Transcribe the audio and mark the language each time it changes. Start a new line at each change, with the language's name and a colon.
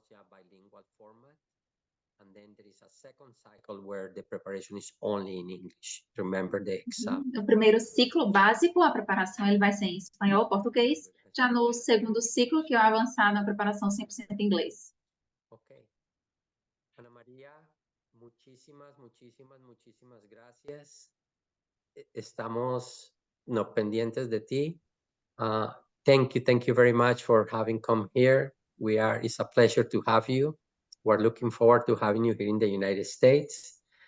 English: Bilingual format, and then there is a second cycle where the preparation is only in English. Remember the exam.
Portuguese: No primeiro ciclo básico, a preparação ele vai ser em espanhol, português. Já no segundo ciclo, que é o avançado, a preparação 100% em inglês. Ok.
Spanish: Ana María, muchísimas gracias. Estamos pendientes de ti.
English: Thank you very much for having come here. It's a pleasure to have you. We're looking forward to having you here in the United States.